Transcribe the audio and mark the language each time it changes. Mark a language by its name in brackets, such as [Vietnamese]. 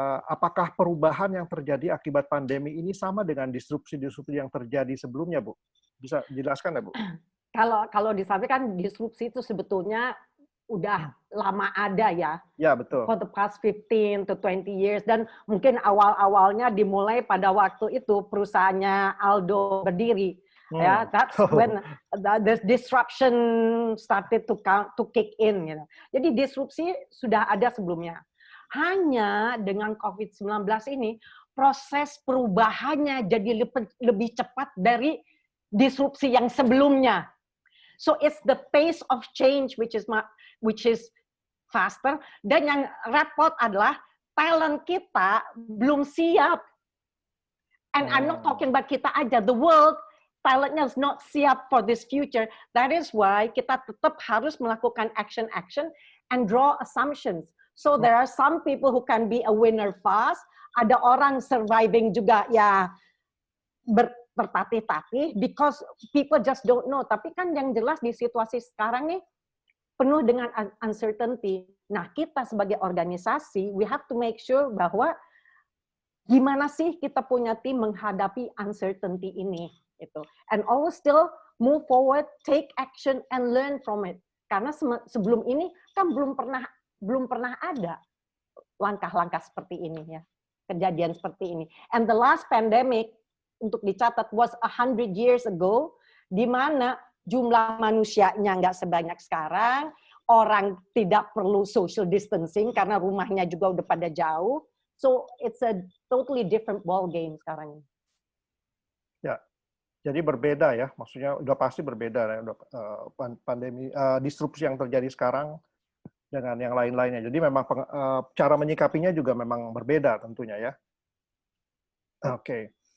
[Indonesian] Apakah perubahan yang terjadi akibat pandemi ini sama dengan disrupsi-disrupsi yang terjadi sebelumnya, Bu? Bisa jelaskan ya, Bu? Kalau disampaikan disrupsi itu sebetulnya udah lama ada ya. Ya, betul. [English] For the past 15 to 20 years. [Indonesian] Dan mungkin awal-awalnya dimulai pada waktu itu perusahaannya Aldo berdiri. [English] Ya, that's when the disruption started to kick in. [Indonesian] Gitu. Jadi disrupsi sudah ada sebelumnya. Hanya dengan COVID-19 ini, proses perubahannya jadi lebih cepat dari disrupsi yang sebelumnya. [English] So it's the pace of change which is faster. [Indonesian] Dan yang repot adalah talent kita belum siap. [English] And I'm not talking about [Indonesian] kita aja, [English] the world talentnya is not siap for this future. That is why [Indonesian] kita tetap harus melakukan [English] action and draw assumptions. So there are some people who can be a winner fast. [Indonesian] Ada orang [English] surviving [Indonesian] juga ya bertatih-tatih [English] because people just don't know. [Indonesian] Tapi kan yang jelas di situasi sekarang nih penuh dengan uncertainty. Nah, kita sebagai organisasi, [English] we have to make sure [Indonesian] bahwa gimana sih kita punya tim menghadapi uncertainty ini. Gitu. [English] And always still move forward, take action, and learn from it. [Indonesian] Karena sebelum ini kan belum pernah ada langkah-langkah seperti ini ya. kejadian seperti ini. [English] And the last pandemic, [Indonesian] untuk dicatat, [English] was 100 years ago, [Indonesian] di mana jumlah manusianya nggak sebanyak sekarang, orang tidak perlu social distancing karena rumahnya juga udah pada jauh. [English] So it's a totally different ball game sekarang. [Indonesian] Ya, jadi berbeda ya, maksudnya udah pasti berbeda ya, pandemi, disrupsi yang terjadi sekarang dengan yang lain-lainnya. Jadi memang cara menyikapinya juga memang berbeda tentunya ya. Oke.